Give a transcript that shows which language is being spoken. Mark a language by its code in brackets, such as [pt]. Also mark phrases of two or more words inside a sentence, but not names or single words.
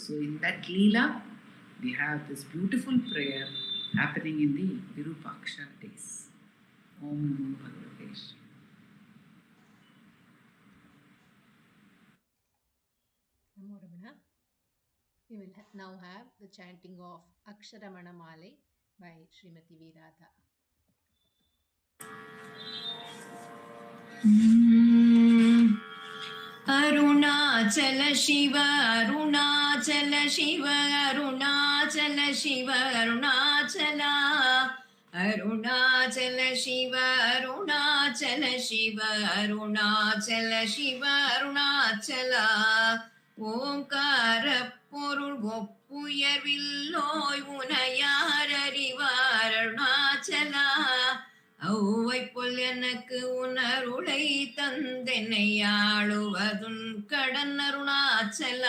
[en] So in that Leela, we have this beautiful prayer happening in the Virupaksha days. [sa] ॐ नमो भगवते श्री. Namo Ramana. [en] We will now have the chanting of Aksharamanamalai by Srimati V. Radha. [ta] Arunachala Shiva, Arunachala Shiva, Arunachala Shiva, Arunachala. Arunachala Shiva, Arunachala Shiva, Arunachala Shiva, Arunachala. ஓங்கார பொருள் ஒப்புயர்வில்லோய் உனையார் அறிவார் அருணாச்சலா. ஔவை போல் எனக்கு உணருளை தந்தென்னை ஆளுவதுன் கடன் அருணாச்சலா.